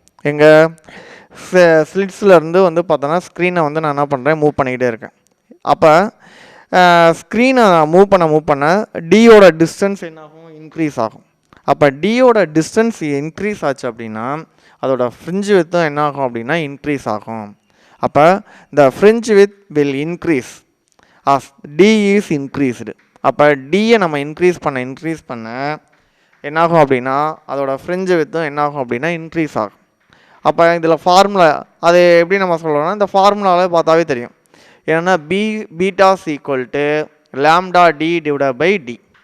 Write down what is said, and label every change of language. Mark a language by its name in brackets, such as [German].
[Tamil] எங்கள் ஸ்லிட்ஸ்லேருந்து வந்து பார்த்தோன்னா ஸ்க்ரீனை வந்து நான் என்ன பண்ணுறேன், மூவ் பண்ணிக்கிட்டே இருக்கேன். அப்போ ஸ்க்ரீனை மூவ் பண்ண டியோட டிஸ்டன்ஸ் என்னாகும், இன்க்ரீஸ் ஆகும். அப்போ டியோட டிஸ்டன்ஸ் இன்க்ரீஸ் ஆச்சு அப்படின்னா அதோட ஃப்ரிஞ்ச் வித்தும் என்ன ஆகும் அப்படின்னா இன்க்ரீஸ் ஆகும். [English] அப்போ the fringe width will increase as d is increased. [Tamil] அப்போ டியை நம்ம இன்க்ரீஸ் பண்ண என்னாகும் அப்படின்னா அதோட ஃப்ரிஞ்ச் வித்தும் என்னாகும் அப்படின்னா இன்க்ரீஸ் ஆகும். அப்போ இதில் ஃபார்முலா அது எப்படி நம்ம சொல்லணும்னா இந்த ஃபார்முலாவில் பார்த்தாவே தெரியும். ஏன்னா beta is equal to lambda D divided by D.